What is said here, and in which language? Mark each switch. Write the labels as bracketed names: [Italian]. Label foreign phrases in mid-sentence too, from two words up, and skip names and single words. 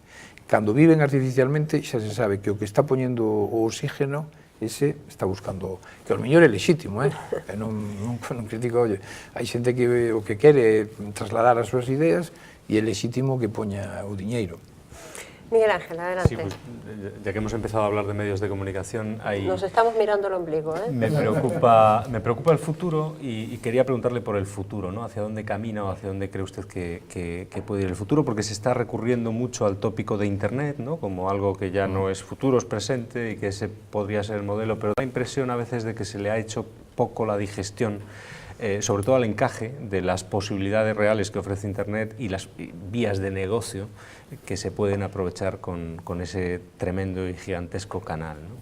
[Galician] Cando viven artificialmente, xa se sabe que o que está poñendo o oxígeno ese está buscando, que o mellor é lexítimo, non critico, oye, hai xente que o que quere trasladar as súas ideas e é lexítimo que poña o diñeiro. [Spanish] Miguel Ángel, adelante. Sí, pues, ya que hemos empezado a hablar de medios de comunicación, nos estamos mirando el ombligo, ¿eh? Me preocupa el futuro y quería preguntarle por el futuro, ¿no? ¿Hacia dónde camina o hacia dónde cree usted que puede ir el futuro? Porque se está recurriendo mucho al tópico de Internet, ¿no? Como algo que ya no es futuro, es presente y que ese podría ser el modelo, pero da la impresión a veces de que se le ha hecho poco la digestión, sobre todo al encaje de las posibilidades reales que ofrece Internet y las vías de negocio que se pueden aprovechar con ese tremendo y gigantesco canal, ¿no?